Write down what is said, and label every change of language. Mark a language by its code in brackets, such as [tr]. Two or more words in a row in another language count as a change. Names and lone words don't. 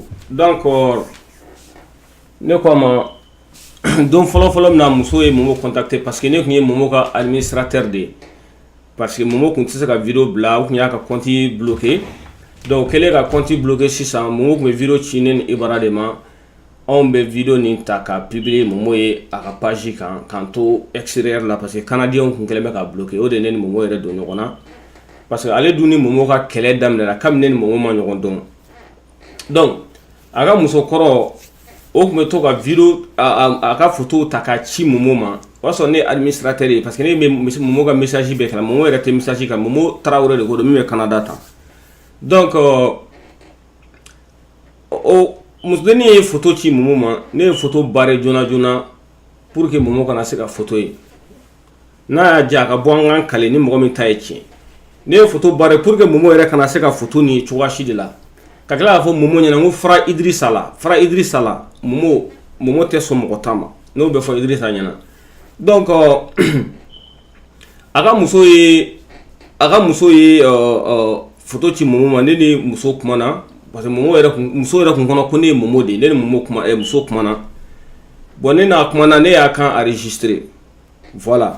[bm] Donc ne ko a ma don fɔlɔ min na muso ye momo contacter [fr] parce que [bm] ne tun ye momo ka administrateur de ye parce que momo tun tɛ se ka vidéo bila u tun y'a ka [fr] compte bloqué. [bm] Donc kɛlen ka [fr] compte bloqué [bm] sisan momo tun bɛ vidéo ci ne ni Ibara de ma anw bɛ vidéo nin ta ka publier momo ye a ka page kan k'an to extérieur la [fr] parce que canadiens [bm] tun kɛlen bɛ ka bloqué o de ne ni momo yɛrɛ don ɲɔgɔn na [fr] parce que [bm] ale dun ni momo ka kɛlɛ daminɛra kabini ne ni momo ma ɲɔgɔn dɔn. Donc a ka musokɔrɔ o tun bɛ to ka vidéo a ka photo ta ka ci momo ma o y'a sɔrɔ ne administrateur ye [fr] parce que [bm] ne bɛ momo ka message bɛɛ kalan momo yɛrɛ tɛ message kan momo Tarawele de ko don min bɛ Canada tan. Donc musodennin ye photo ci momo ma ne ye [fr] photo barré [bm] joona [fr] pour que [bm] momo kana se ka photo ye n'a y'a diya a ka bɔ an ka kale ni mɔgɔ min ta ye tiɲɛ ne ye [fr] photo barré pour que [bm] momo yɛrɛ kana se ka photo ni cogoya si de la ka tila k'a fɔ momo ɲɛna ko Fara Idrissa la momo tɛ sɔn mɔgɔ ta ma n'o bɛ fɔ Idrissa ɲɛna. Donc a ka muso ye photo ci momo ma ne ni muso kumana [fr] parce que [bm] muso yɛrɛ kun kɔnɔ ko ne ye momo de ye ne ni muso kumana bon ne n'a kumana ne y'a kan [fr] enregistrer voilà.